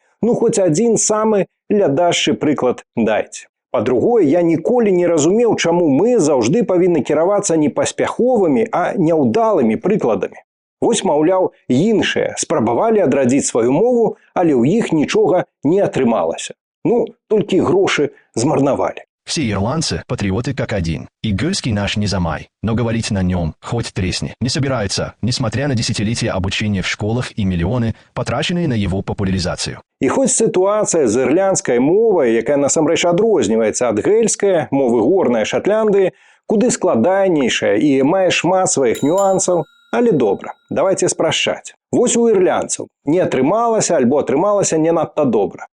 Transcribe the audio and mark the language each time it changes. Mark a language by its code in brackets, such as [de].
[be] Ну, хоць адзін самы лядашчы прыклад дайце. Па-другое, я ніколі не разумеў, чаму мы заўжды павінны кіравацца не паспяховымі, а няўдалымі прыкладамі. Вось, маўляў, іншыя спрабавалі адрадзіць сваю мову, але ў іх нічога не атрымалася. Ну, толькі грошы змарнавалі. [ru] Все ирландцы – патриоты как один. И гырский наш не замай, но говорить на нем, хоть тресни, не собирается, несмотря на десятилетия обучения в школах и миллионы, потраченные на его популяризацию. [be] І хоць сітуацыя з ірландскай мовай, якая насамрэч адрозніваецца ад гельскай, мовы горнай Шатландыі, куды складанейшая і мае шмат сваіх нюансаў, але добра, давайте спрашчаць. Вось у ірландцаў не атрымалася альбо атрымалася не надта добра.